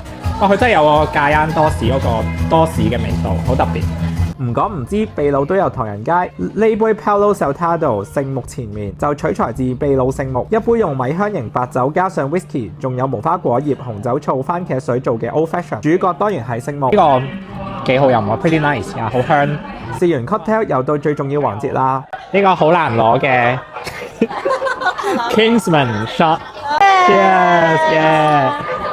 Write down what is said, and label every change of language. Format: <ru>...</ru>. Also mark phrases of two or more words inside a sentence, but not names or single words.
<yue>佢真係有個戒煙多士嗰個多士嘅味道，好特別。唔講唔知，秘魯都有唐人街。呢杯 Palo Saltado 聖木前面就取材自秘魯聖木，一杯用米香型白酒加上 whisky， 仲有無花果葉、紅酒醋、番茄水做嘅 Old Fashion， 主角當然係聖木。呢個幾好飲啊 ，</yue> <en>pretty nice</en> <yue>啊，好香。試完 cocktail 又到最重要環節啦，呢個好難攞嘅 Kingsman shot，</yue> <en>cheers，yeah。</en>